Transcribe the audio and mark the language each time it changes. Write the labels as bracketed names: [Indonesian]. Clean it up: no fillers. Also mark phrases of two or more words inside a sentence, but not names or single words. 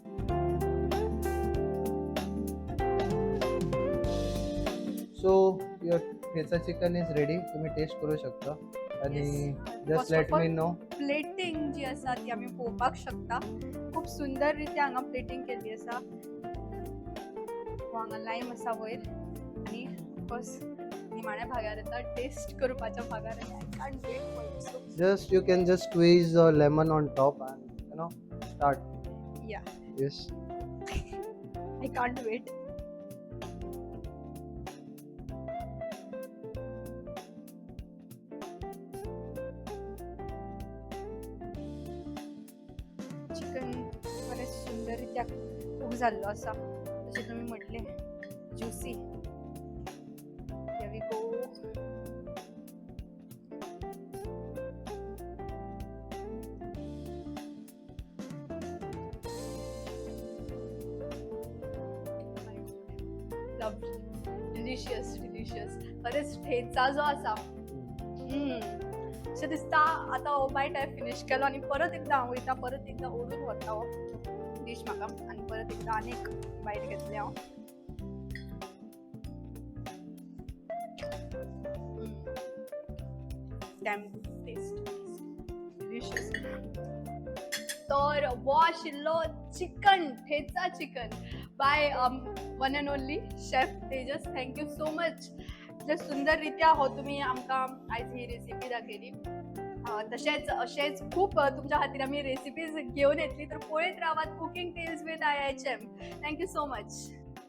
[English] So your Tesa chicken is ready. [Marathi] तुम्ही टेस्ट करू शकता आणि [English] Yes. just First let of all, me know. [Konkani] प्लेटिंग जी आसा ती आमी पळोवपाक शकता. खूप सुंदर रित्या हांगा प्लेटिंग केल्ली आसा. हांगा लायम आसा वयर आणि ऑफकोर्स निमाण्या भागार येता टेस्ट करपाच्या भागार येता. [English] I can't wait for it. So Just you can just squeeze a lemon on top and start. या Yes. I can't wait. [Konkani] चिकन बरेच सुंदररित्या खूप झाल्लो आसा जशें तुमी म्हटले ज्युसी. [English] Here we go. Lovely. Delicious, delicious. [Konkani] खरेंच ठेचा जो आसा अशें दिसता आतां हो बायट हांवें फिनीश केलो आनी परत एकदां हांव वयता, परत एकदां ओडून व्हरता हो डीश म्हाका आनी परत एकदां आनीक बायट घेतलें हांव. [English] Damn good taste. Delicious. [Konkani] तर वो आशिल्लो चिकन, ठेचा चिकन [English] by one and only chef [Konkani] तेजस. [English] Thank you so much. [Konkani] इतले सुंदर रित्या हो तुमी आमकां आयज ही रेसिपी दाखयली. तशेंच अशेंच खूब तुमच्या खातीर आमी रेसिपीज घेवन येतली. तर पळयत रावात कुकिंग टेल्स विथ IHM. [English] Thank you so much.